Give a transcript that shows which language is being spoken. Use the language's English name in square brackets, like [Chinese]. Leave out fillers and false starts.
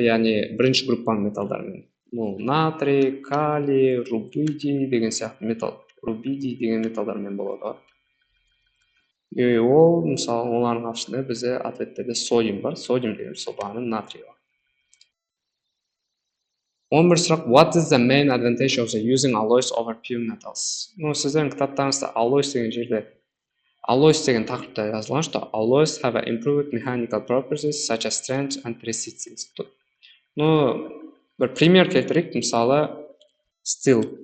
[Kazakh] Яғни бірінші группаның металдармен. Натрий, калий, рубидий деген сияқты металл. Рубидий деген металдармен болады. И ол, мысалы, олардың ашында бізде ответтерде содиум бар. Содиум деген сол бағаның натрий бар. 11 сұрақ. [English] What is the main advantage of using alloys over pure metals? [Kazakh] Сіздердің кітаптарыңызда alloys деген жерде alloys деген тақырыпта жазылған, [Russian] что [English] alloys have improved mechanical properties such as strength and resistance. [Kazakh] Бір пример келтірейік, мысалы, steel.